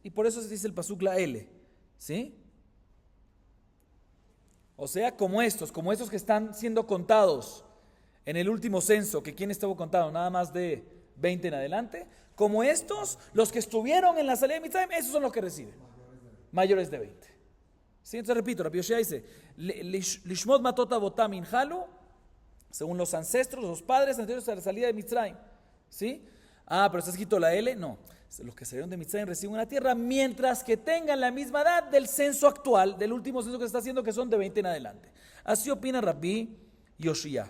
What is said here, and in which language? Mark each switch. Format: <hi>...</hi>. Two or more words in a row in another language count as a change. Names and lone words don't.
<es>Y por eso se dice el pasuk la L, ¿sí? O sea, como estos que están siendo contados en el último censo, que quién estuvo contado, nada más de 20 en adelante, como estos, los que estuvieron en la salida de Mitzrayim, esos son los que reciben, mayores de 20. ¿Sí? Entonces repito,</es> <he>Rabbi Yoshia dice, לשמות מטות אבותם ינחלו,</he> <es>según los ancestros, los padres anteriores a la salida de Mitzrayim. ¿Sí? Pero está escrito la L, no. Los que salieron de Mitzrayim reciben una tierra mientras que tengan la misma edad del censo actual, del último censo que se está haciendo, que son de 20 en adelante. Así opina Rabbi Yoshia.</es>